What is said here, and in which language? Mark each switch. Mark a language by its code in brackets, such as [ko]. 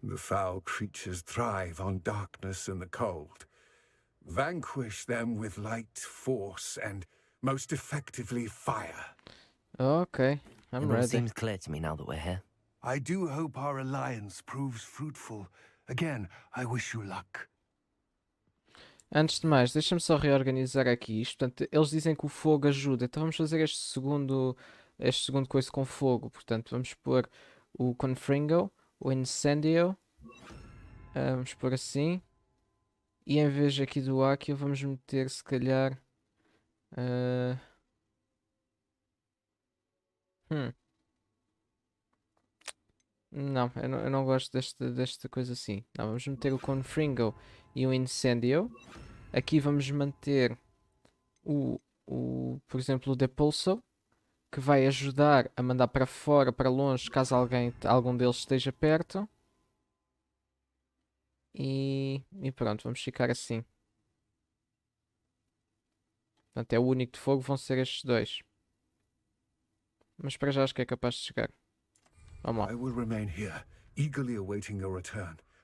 [en] The foul creatures thrive on darkness and the cold. Vanquish them with light, force, and most effectively fire. Ok, I'm It all ready. seems clear to me now that we're here. I do hope our alliance proves fruitful. Again, I wish you luck. [pt] Antes de mais, deixa-me só reorganizar aqui isto. Portanto, eles dizem que o fogo ajuda. Então vamos fazer este segundo coisa com fogo. Portanto, vamos pôr o Confringo, o Incendio. Vamos pôr assim. E em vez aqui do Akio, vamos meter se calhar... Não, eu não gosto desta coisa assim. Não, vamos meter o Confringo e o Incendio. Aqui vamos manter por exemplo, o Depulso, que vai ajudar a mandar para fora, para longe, caso algum deles esteja perto. E pronto, vamos ficar assim. Portanto, é o único de fogo, vão ser estes dois. Mas para já acho que é capaz de chegar. Vamos lá. [en] I will remain here, eagerly awaiting your return.